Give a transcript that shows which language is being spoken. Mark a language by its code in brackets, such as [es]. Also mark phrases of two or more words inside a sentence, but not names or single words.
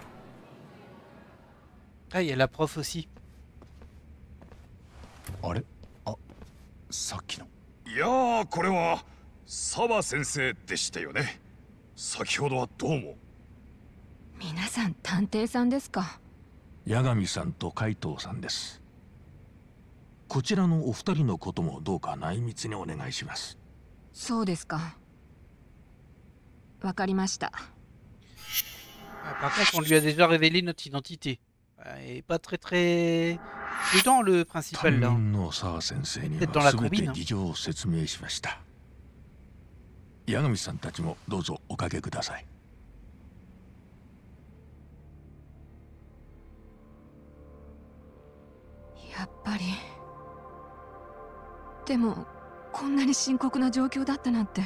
[fr] Ah, il y a la prof aussi. [ja] あれ？あ、さっきの。いやー、これは澤先生でしたよね。先ほどはどうも。皆さん探偵さんですか？八神さんと海藤さんです。こちらのお二人のこともどうか内密にお願いします。そうですか。わかりました。 [fr] Ah, par contre, on lui a déjà révélé notre identité. Et pas très prudent le principal là. [ja] 担任の澤先生に [fr] Peut-être dans la [ja] は全て [fr] combine. [ja] 事情を説明しました。八神さんたちもどうぞおかけください。やっぱり。でもこんなに深刻な状況だったなんて。